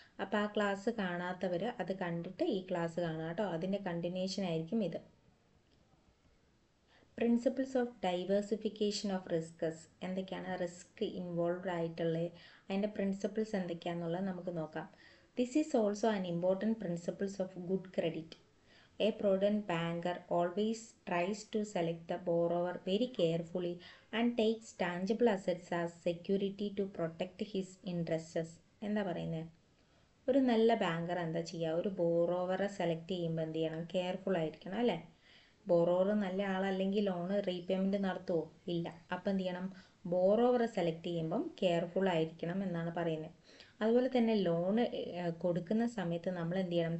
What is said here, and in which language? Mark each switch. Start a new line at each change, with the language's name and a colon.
Malayalam: അപ്പോൾ ആ ക്ലാസ് കാണാത്തവർ അത് കണ്ടിട്ട് ഈ ക്ലാസ് കാണുക കേട്ടോ. അതിൻ്റെ കണ്ടിന്യൂഷൻ ആയിരിക്കും ഇത്. പ്രിൻസിപ്പിൾസ് ഓഫ് ഡൈവേഴ്സിഫിക്കേഷൻ ഓഫ് റിസ്കസ്, എന്തൊക്കെയാണ് റിസ്ക് ഇൻവോൾവ് ആയിട്ടുള്ളത്, അതിൻ്റെ പ്രിൻസിപ്പിൾസ് എന്തൊക്കെയാണെന്നുള്ളത് നമുക്ക് നോക്കാം.
English: This is also an important principle of good credit. A prudent banker always tries to select the borrower very carefully and takes tangible assets as security to protect his interests.
Malayalam: എന്താ പറയുന്നത്? ഒരു നല്ല banker എന്താ ചെയ്യുക? ഒരു ബോറോവറെ select ചെയ്യുമ്പോൾ എന്ത് ചെയ്യണം? കെയർഫുൾ ആയിരിക്കണം അല്ലേ? ബോറോവർ നല്ല ആളല്ലെങ്കിൽ ലോണ് റീപേയ്മെൻറ്റ് നടത്തുമോ? ഇല്ല. അപ്പം എന്ത് ചെയ്യണം? ബോറോവറെ സെലക്ട് ചെയ്യുമ്പം കെയർഫുൾ ആയിരിക്കണം എന്നാണ് പറയുന്നത്. അതുപോലെ തന്നെ ലോണ് കൊടുക്കുന്ന സമയത്ത് നമ്മൾ എന്ത് ചെയ്യണം?